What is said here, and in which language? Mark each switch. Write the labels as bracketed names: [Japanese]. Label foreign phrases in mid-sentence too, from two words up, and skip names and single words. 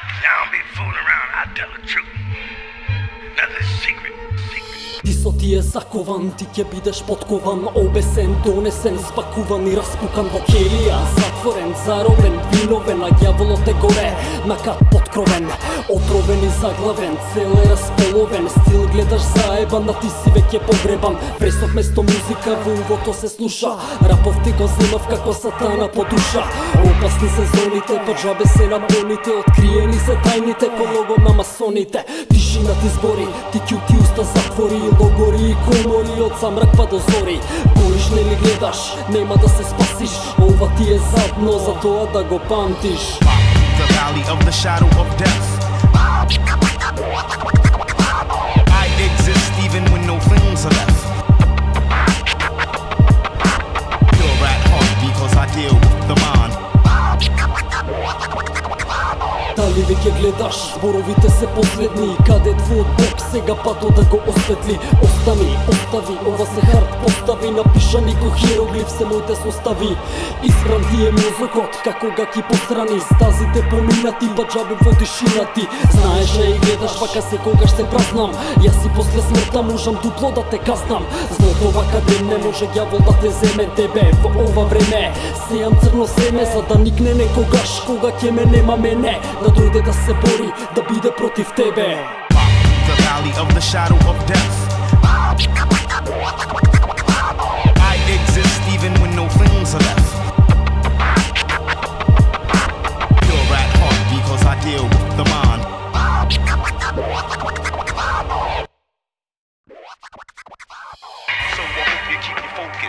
[English] don't be fooling around, I tell the truth. Nothing's secret. [Macedonian] Ти со ти е закован, ти ќе бидеш подкован, обесен, донесен, спакуван и распукан во келија, затворен, заробен, виновен, а ѓаволот е горе, на кат подкровен, отровен и заглавен, цел е располовен, стил гледаш заебан, а ти си веќе погребан, пресов место музика во увото се слуша, рапов ти го земав како сатана по душа, опасни се зоните, па джабе се набоните, откриени се тајните, по логом на масоните, тишина ти збори, ти ќути уста затвори, логори и комори од замрак па до зори. Гориш нели гледаш, нема да се спасиш, ова ти е задно за тоа да го памтиш. [English] The valley of the shadow of death. I exist even when no things are left. Pure at heart because I deal with the mind. [Macedonian] Дали веќе гледаш, зборовите се последни, каде твојот Бог сега патот да го осветли. Остави, ова се хард постави, напишани ко хиероглиф се моите состави. Избран ти е мозокот, како га ки пострани, стазите поминати, па джабе во тишина ти. Знаеш и гледаш, вака секогаш се празнам, јас и после смртта можам дупло да те казнам. Злото вака ден не може ѓавол да те земе тебе, во ова време сејам црно семе, за да никне некогаш, кога ќе ме нема мене, да дојде да се бори, да биде против тебе. [English] The valley of the shadow of death. I exist even when no things are left. Pure at heart because I deal with the mind. So I hope you keep your focus.